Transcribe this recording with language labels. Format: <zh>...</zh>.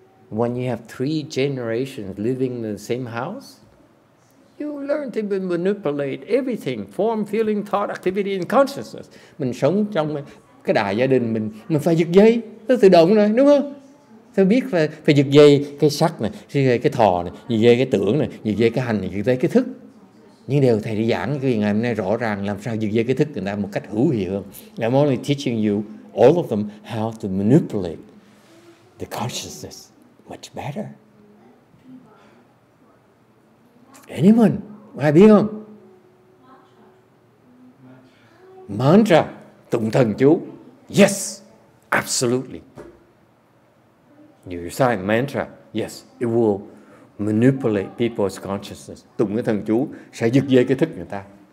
<en>When you have 3 generations living in the same house, you learn to manipulate everything, form, feeling, thought, activity, and consciousness.</en> <vi>Mình sống trong cái đại gia đình mình phải giật dây, nó tự động rồi, đúng không? Phải biết phải giật dây cái sắc này, cái thọ này, giật dây cái tưởng này, giật dây cái hành này, giật dây cái thức. Nhưng điều thầy đi giảng cái ngày hôm nay rõ ràng làm sao giật dây cái thức người ta một cách hữu hiệu hơn.</vi> <en>I'm only teaching you, all of them, how to manipulate the consciousness much better. Anyone?</en> <vi>Ai biết không?</vi> <en>Mantra,</en> <vi>tụng thần chú.</vi> <en>Yes, absolutely. You recite mantra. Yes, it will manipulate people's consciousness.</en> <vi>Tụng cái thần chú sẽ giật dây cái thức người ta.</vi>